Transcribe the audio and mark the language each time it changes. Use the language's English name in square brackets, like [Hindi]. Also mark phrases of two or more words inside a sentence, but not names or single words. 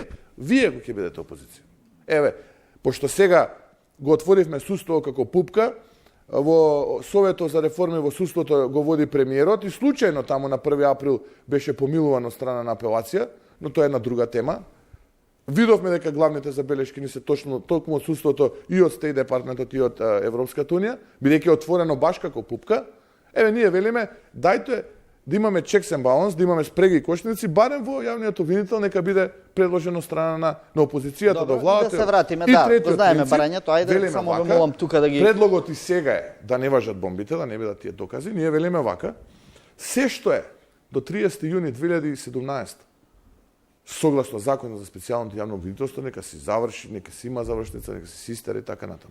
[Macedonian] Вие го ќе бидете опозиција. Еве, пошто сега го отворивме судство како пупка, во Советот за реформи во судството го води премиерот и случајно таму на 1 април беше помилуван од страна на апелација, но тоа е една друга тема. Видовме дека главните забелешки ни се точно толку од судството и од Стејт департментот и од Европската унија, бидејќи е отворено баш како пупка. Еве ние велиме дајте да имаме [English] checks and balance, [Macedonian] да имаме спреги и кошници, барем во јавниот обвинител нека биде предложен од страна на опозицијата Добро, до владата. да се вратиме, И да, третиот го знаеме принцип, барањето, ајде, велиме само ве вака, молам тука да ги... Предлогот и сега е да не важат бомбите, да не бидат тие докази. Ние велиме вака, се што е до 30 јуни 2017 согласно законот за специјалното јавно обвинителство, нека се заврши, нека се има завршница, нека се систери така натаму.